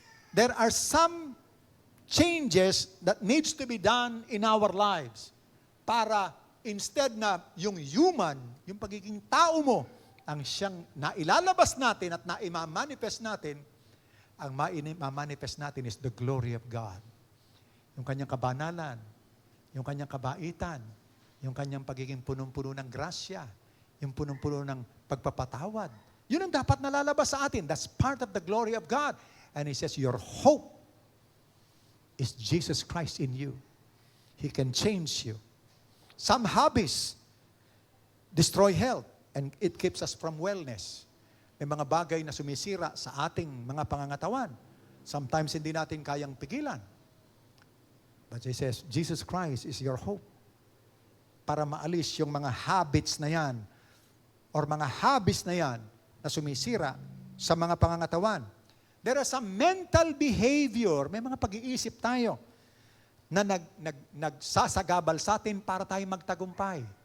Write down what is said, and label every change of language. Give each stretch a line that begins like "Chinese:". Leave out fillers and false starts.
English: There are some changes that needs to be done in our lives
Filipino: para instead na yung human, yung pagiging tao mo, ang siyang nailalabas natin at naimamanifest natin, ang maimamanifest natin
English: is the glory of God.
Filipino: Yung kanyang kabanalan, yung kanyang kabaitan, yung kanyang pagiging punong-puno ng grasya, yung punong-puno ng pagpapatawad. Yun ang dapat nalalabas sa atin.
English: That's part of the glory of God. And He says, your hope is Jesus Christ in you. He can change you. Some hobbies destroy health and it keeps us from wellness.
Filipino: May mga bagay na sumisira sa ating mga pangangatawan.
English: Sometimes
Filipino: hindi natin kayang pigilan.
English: But He says, Jesus Christ is your hope.
Filipino: Para maalis yung mga habits na yan or mga habits na yan na sumisira sa mga pangangatawan.
English: There are some mental behavior,
Filipino: may mga pag-iisip tayo na nagsasagabal sa atin para tayo magtagumpay.